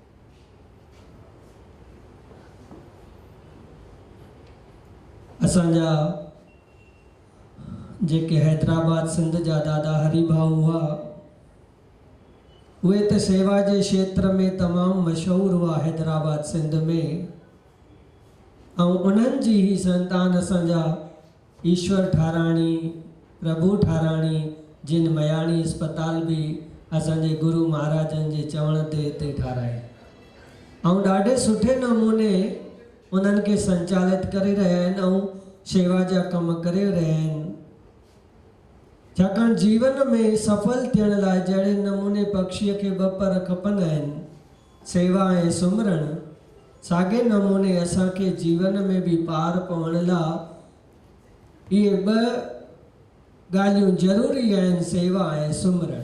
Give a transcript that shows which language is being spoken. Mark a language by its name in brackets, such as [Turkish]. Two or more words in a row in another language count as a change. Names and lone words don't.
[Sindhi] असांजा जेके हैदराबाद सिंध जा दादा हरि भाऊ हुआ उहे त सेवा जे क्षेत्र में तमामु मशहूरु हुआ हैदराबाद सिंध में, ऐं उन्हनि जी ही संतान असांजा ईश्वर ठाराणी, प्रभु ठाराणी, जिन मयाणी अस्पताल बि असांजे गुरु महाराजनि जे चवण ते हिते ठाराई ऐं ॾाढे सुठे नमूने उन्हनि खे संचालित करे रहिया आहिनि ऐं शेवा जा कम करे रहिया आहिनि। छाकाणि जीवन में सफल थियण लाइ जहिड़े नमूने पक्षीअ खे ॿ पर खपंदा आहिनि, सेवा ऐं सुमरण, साॻे नमूने असांखे जीवन में बि पार पवण लाइ इहे ॿ ॻाल्हियूं ज़रूरी आहिनि, सेवा ऐं सुमरण।